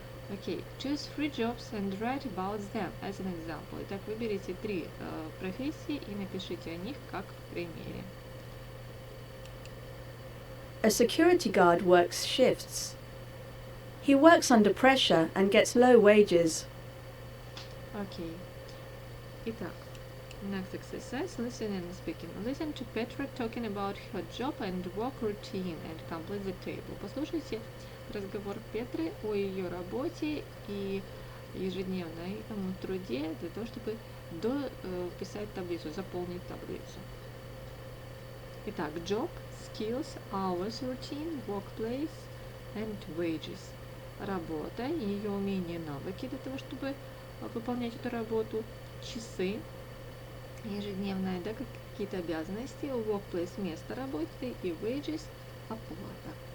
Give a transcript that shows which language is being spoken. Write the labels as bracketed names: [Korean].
[English] Okay, choose 3 jobs and write about them as an example. [Russian] Итак, выберите 3 профессии и напишите о них как в примере. [English] A security guard works shifts. He works under pressure and gets low wages. Okay. Итак, next exercise, listening and speaking. Listen to Petra talking about her job and work routine and complete the table. [Russian] Послушайте разговор Петры о ее работе и ежедневном труде для того, чтобы дописать таблицу, заполнить таблицу. [English] Итак, job, skills, hours, routine, workplace and wages. [Russian] Работа, ее умения, навыки для того, чтобы выполнять эту работу, часы, ежедневная, да, какие-то обязанности, workplace, место работы и wages, оплата.